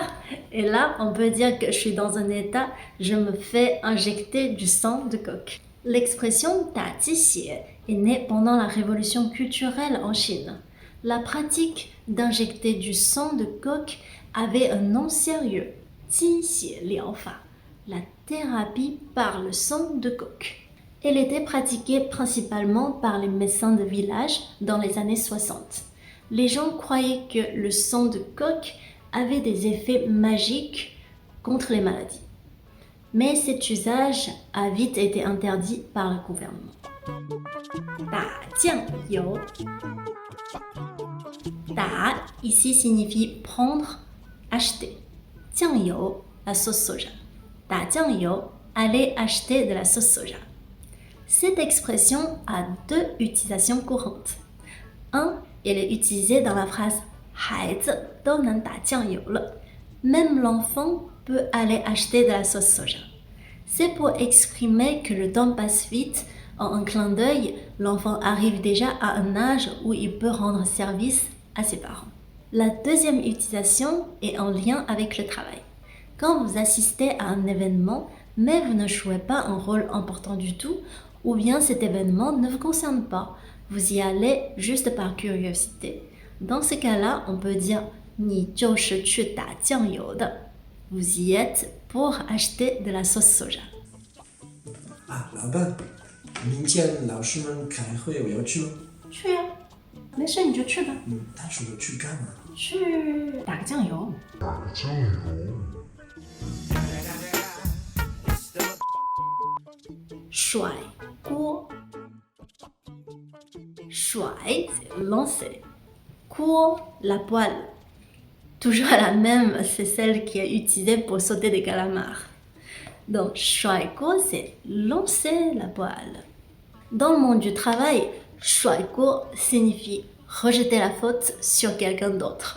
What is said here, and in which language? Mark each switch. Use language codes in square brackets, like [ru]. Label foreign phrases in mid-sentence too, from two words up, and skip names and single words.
[fr] Et là, on peut dire que je suis dans un état « Je me fais injecter du sang de coq ». L'expression « [zh] 打鸡血 [fr] » est née pendant la révolution culturelle en Chine. La pratique d'injecter du sang de coq avait un nom sérieux, « [zh] 鸡血疗法 », [fr] la thérapie par le sang de coq. Elle était pratiquée principalement par les médecins de village dans les années 60. Les gens croyaient que le sang de coq avait des effets magiques contre les maladies. Mais cet usage a vite été interdit par le gouvernement. [zh] 打酱油 [fr] Da ici signifie prendre, acheter. 酱油 la sauce soja. [zh] 打酱油 [fr] aller acheter de la sauce soja. Cette expression a deux utilisations courantes. Un, elle est utilisée dans la phrase « [zh] 孩子都能打酱油了 ». [fr] Même l'enfant peut aller acheter de la sauce soja. C'est pour exprimer que le temps passe vite. En un clin d'œil, l'enfant arrive déjà à un âge où il peut rendre service à ses parents. La deuxième utilisation est en lien avec le travail. Quand vous assistez à un événement, mais vous ne jouez pas un rôle important du tout, ou bien cet événement ne vous concerne pas, vous y allez juste par curiosité. Dans ce cas-là, on peut dire « [zh] 你就是去打酱油的 ». [fr] Vous y êtes pour acheter de la sauce soja. [zh] 啊，老板，明天老师们开会，我要去吗？去呀，没事你就去吧。但是我去干嘛？去打个酱油。甩锅，甩 [fr] c'est lancer, [zh] 锅 [fr] la poêle. Toujours la même, c'est celle qui est utilisée pour sauter des calamars. Donc, 甩锅 c'est lancer la poêle. Dans le monde du travail, 甩锅 signifie rejeter la faute sur quelqu'un d'autre.